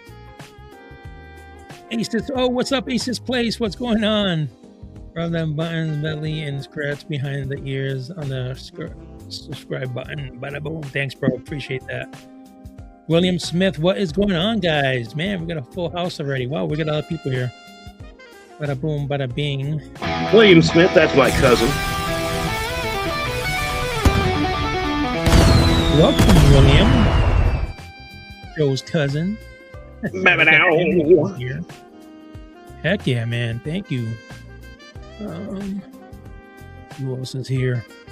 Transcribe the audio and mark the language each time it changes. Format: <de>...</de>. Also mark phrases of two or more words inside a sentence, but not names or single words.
<en>Aces, oh, what's up, Aces Place? What's going on? Rub them buttons, belly, and scratch behind the ears on the subscribe button. Bada boom. Thanks, bro. Appreciate that. William Smith, what is going on, guys? Man, we got a full house already. Wow, we got a lot of people here. Bada boom, bada bing. William Smith, that's my cousin. Welcome, William. Joe's cousin. Here. Heck yeah, man. Thank you. Who else is here?</en>